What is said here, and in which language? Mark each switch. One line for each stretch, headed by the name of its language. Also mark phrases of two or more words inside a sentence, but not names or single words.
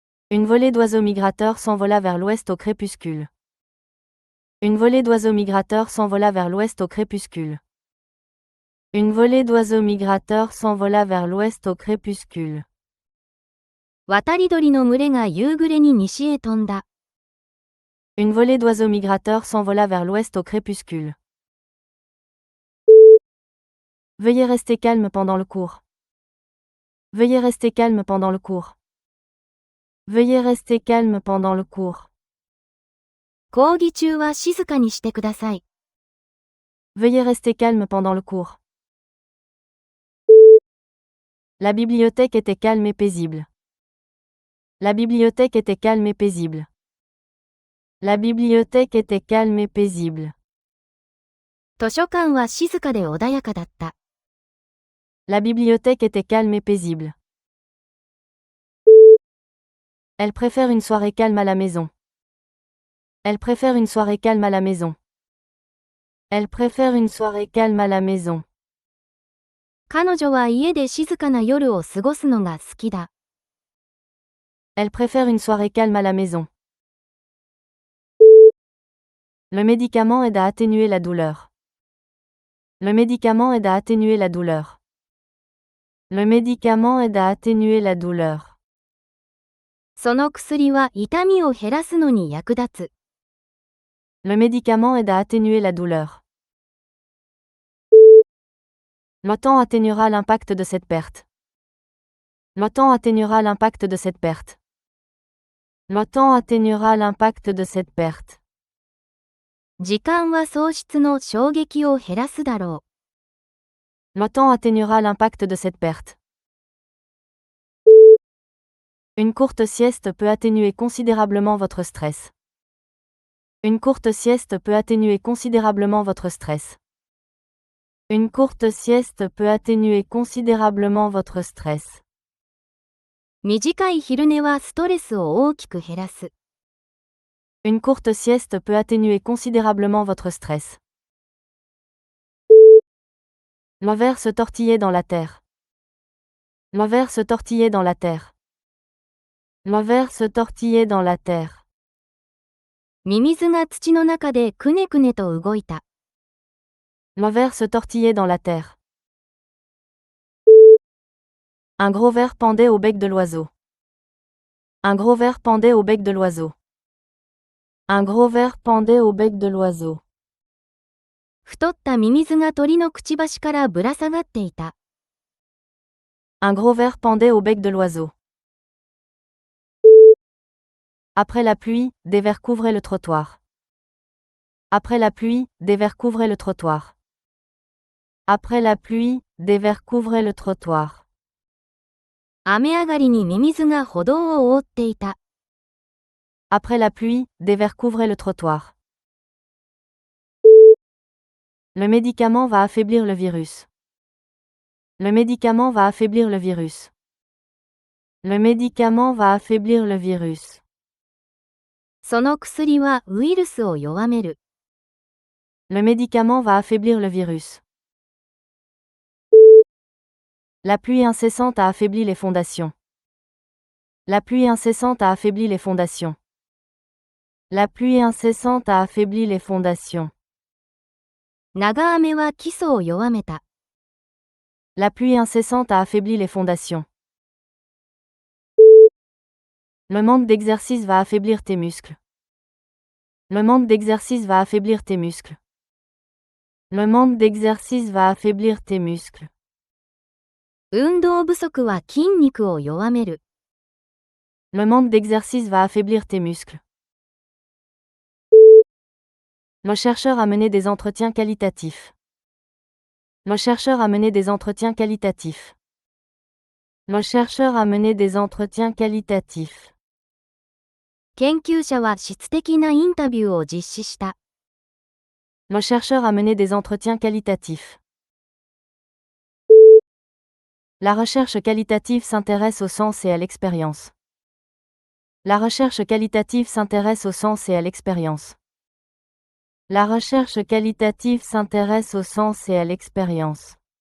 French: Une volée d'oiseaux migrateurs s'envola vers l'ouest au crépuscule. Une volée d'oiseaux migrateurs s'envola vers l'ouest au crépuscule. Une volée d'oiseaux migrateurs s'envola vers l'ouest au crépuscule.
Japanese: 渡り鳥の群れが夕暮れに西へ飛んだ。
French: Une volée d'oiseaux migrateurs s'envola vers l'ouest au crépuscule. Veuillez rester calme pendant le cours. Veuillez rester calme pendant le cours. Veuillez rester calme pendant le cours.
Japanese: 講義中は静かにしてください。
French: Veuillez rester calme pendant le cours. La bibliothèque était calme et paisible. La bibliothèque était calme et paisible. La bibliothèque était calme et paisible.
Japanese: 図書館は静かで穏やかだった。
French: La bibliothèque était calme et paisible. Elle préfère une soirée calme à la maison. Elle préfère une soirée calme à la maison. Elle préfère une soirée calme à la maison.
Japanese: 彼女は家で静かな夜を過ごすのが好きだ。
French: Elle préfère une soirée calme à la maison. Le médicament aide à atténuer la douleur. Le médicament aide à atténuer la douleur. Le médicament aide à atténuer la douleur.
Japanese: その薬は痛みを減らすのに役立つ。
French: Le médicament aide à atténuer la douleur. L'OTAN atténuera l'impact de cette perte. L'OTAN atténuera l'impact de cette perte. L'OTAN atténuera l'impact de cette perte.
Japanese: 時間は喪失の衝撃を減らすだろう。
French: L'OTAN atténuera l'impact de cette perte. Une courte sieste peut atténuer considérablement votre stress. Une courte sieste peut atténuer considérablement votre stress. Une courte sieste peut atténuer considérablement votre stress.
Japanese: 短い昼寝はストレスを大きく減らす。
French: Une courte sieste peut atténuer considérablement votre stress. L'envers se tortillait dans la terre. L'envers se tortillait dans la terre. L'envers se tortillait dans la terre.
Japanese: ミミズが土の中でくねくねと動いた。
French: L'envers se tortillait dans la terre. Un gros ver pendait au bec de l'oiseau. Un gros ver pendait au bec de l'oiseau. Un gros ver pendait au bec de l'oiseau.
Japanese: 太ったミミズが鳥のくちばしからぶら下がっていた。
French: Un gros ver pendait au bec de l'oiseau. Après la pluie, des vers couvraient le trottoir. Après la pluie, des vers couvraient le trottoir. Après la pluie, des vers couvraient le trottoir.
Japanese: 雨上がりにミミズが歩道を覆っていた。
French: Après la pluie, des vers couvraient le trottoir. Le médicament va affaiblir le virus. Le médicament va affaiblir le virus. Le médicament va affaiblir le virus.
Japanese: その薬はウイルスを弱める。
French: Le médicament va affaiblir le virus. La pluie incessante a affaibli les fondations. La pluie incessante a affaibli les fondations. La pluie incessante a affaibli les fondations.
Japanese: 長雨は基礎を弱めた。
French: La pluie incessante a affaibli les fondations. Le manque d'exercice va affaiblir tes muscles. Le manque d'exercice va affaiblir tes muscles. Le manque d'exercice va affaiblir tes muscles.
Japanese: 運動不足は筋肉を弱める。
French: Le manque d'exercice va affaiblir tes muscles. Le chercheur a mené des entretiens qualitatifs. Le chercheur a mené des entretiens qualitatifs. Le chercheur a mené des entretiens qualitatifs.
Japanese: 研究者は質的なインタビューを実施した。
French: Le chercheur a mené des entretiens qualitatifs. La recherche qualitative s'intéresse au sens et à l'expérience. La recherche qualitative s'intéresse au sens et à l'expérience. La recherche qualitative s'intéresse au sens et à l'expérience.